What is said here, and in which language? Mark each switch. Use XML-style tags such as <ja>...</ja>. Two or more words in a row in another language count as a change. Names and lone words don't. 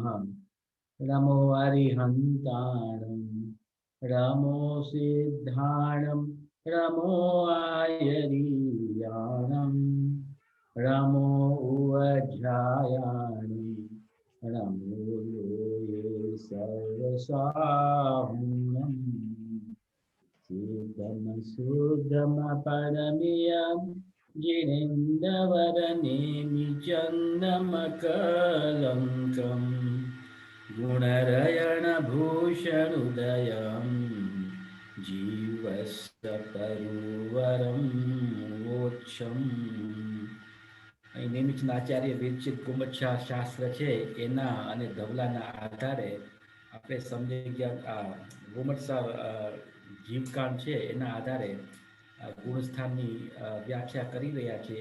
<pra>નમો અરિહંતાણં, નમો સિદ્ધાણં, નમો આયરીયાણં, નમો ઉવજ્જાયાણં, નમો લોये સર્વસાહુણં. સિદ્ધમ શુદ્ધમ પરમિયં जिनेन्द्रवरनेमि चन्दमकलङ्कं गुणरयणभूषणुदयं जीवस्य तरुवरं वोक्षम्.</pra> <gu>અહીં નિમિત્તના આચાર્ય વિરચિત ગુમચ્છા શાસ્ત્ર છે એના અને ધવલાના આધારે આપણે સમજી ગયા. આ ગુમચ્છા જીવકાંડ છે એના આધારે ગુણસ્થાનની વ્યાખ્યા કરી રહ્યા છે.</gu>